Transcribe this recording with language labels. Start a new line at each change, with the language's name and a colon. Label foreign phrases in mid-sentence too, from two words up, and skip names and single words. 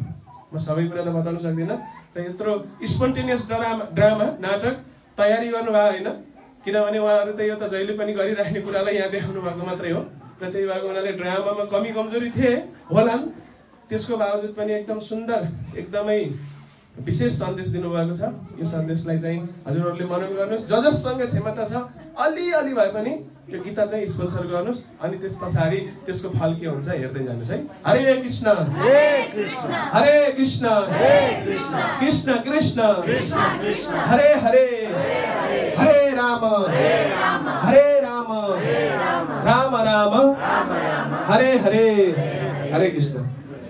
Nepali: म सबै कुरा त बताउन सक्दिनँ, त यत्रो स्पोन्टेनियस ड्रामा नाटक तयारी गर्नुभयो होइन, किनभने उहाँहरू त यो त जहिले पनि गरिराख्ने कुरालाई यहाँ देखाउनु भएको मात्रै हो र त्यही भएको हुनाले ड्रामामा कमी कमजोरी थिए होलान्, त्यसको बावजुद पनि एकदम सुन्दर एकदमै विशेष सन्देश दिनुभएको छ। यो सन्देशलाई चाहिँ हजुरहरूले मनन गर्नुहोस्, जससँग क्षमता छ अलिअलि भए पनि यो गीता चाहिँ स्पोन्सर गर्नुहोस्, अनि त्यस पछाडि त्यसको फल के हुन्छ हेर्दै जानुहोस् है।
Sanskrit: हरे कृष्ण हरे कृष्ण कृष्ण कृष्ण हरे हरे हरे राम राम राम हरे हरे हरे कृष्ण।